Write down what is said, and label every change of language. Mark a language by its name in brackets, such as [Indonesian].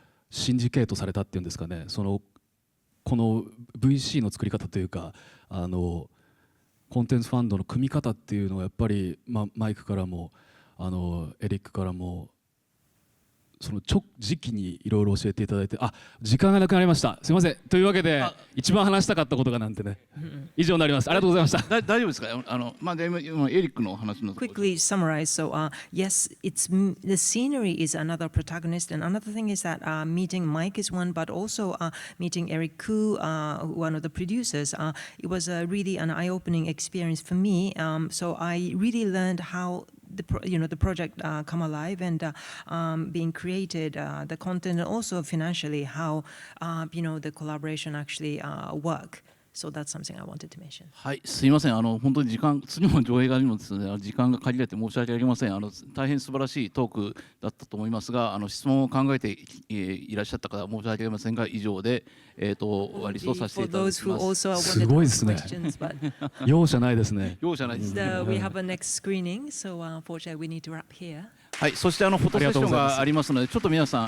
[Japanese] シンジケートされたっていうんですかね、この VC の作り方というかコンテンツファンドの組み方っていうのはやっぱり、マイクからもエリックからもその時期にいろいろ教えていただいて、あ、時間がなくなりました。すみません。というわけで一番話したかったことがなんてね、以上になります。ありがとうございました。大丈夫ですか？まあでも今エリックの話のところ。 [English] Quickly summarize. So, yes, the scenery is another protagonist, and another thing is that meeting Mike is one, but also meeting Eric Koo, one of the producers. It was really an eye-opening experience for me. So I really learned how the project come alive and being created, the content, and also financially how the collaboration actually work. So that's something I wanted to mention. [Japanese] はい、すいません。本当に次の上映がにもですね、時間が限られて申し訳ありません。大変素晴らしいトークだったと思いますが、質問を考えていらっしゃった方申し訳ありませんが、以上で終わりとさせていただきます。すごいですね。容赦ないですね。容赦ないです。 [English] We have a next screening, so unfortunately we need to wrap here. [Japanese] はい、そしてフォトセッションがありますので、ちょっと皆さん。